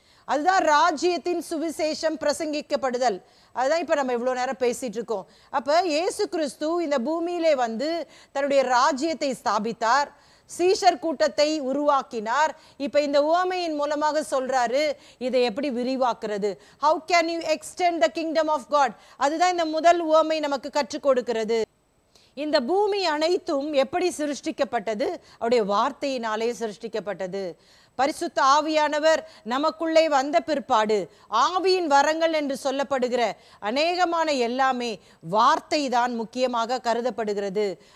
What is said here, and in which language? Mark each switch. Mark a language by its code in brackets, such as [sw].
[ta] அதுதான் ராஜ்யத்தின் சுவிசேஷம் பிரசங்கிக்கப்படுதல். அதுதான் இப்ப நம்ம இவ்வளவு நேரம் பேசிட்டு இருக்கோம். அப்ப இயேசு கிறிஸ்து இந்த பூமியிலே வந்து தன்னுடைய ராஜ்யத்தை ஸ்தாபித்தார், சீஷர் கூட்டத்தை உருவாக்கினார். இப்ப இந்த உவமையின் மூலமாக சொல்றாரு, இதை எப்படி விரிவாக்குறது? [en] how can you extend the kingdom of God? [ta] அதுதான் இந்த முதல் உவமை நமக்கு கற்றுக் கொடுக்கிறது. இந்த பூமி அனைத்தும் எப்படி சிருஷ்டிக்கப்பட்டது? அவருடைய வார்த்தையினாலே சிருஷ்டிக்கப்பட்டது. பரிசுத்த ஆவியானவர் நமக்குள்ளே வந்த பிற்பாடு ஆவியின் வரங்கள் என்று சொல்லப்படுகிற அநேகமான எல்லாமே வார்த்தை தான் முக்கியமாக கருதப்படுகிறது.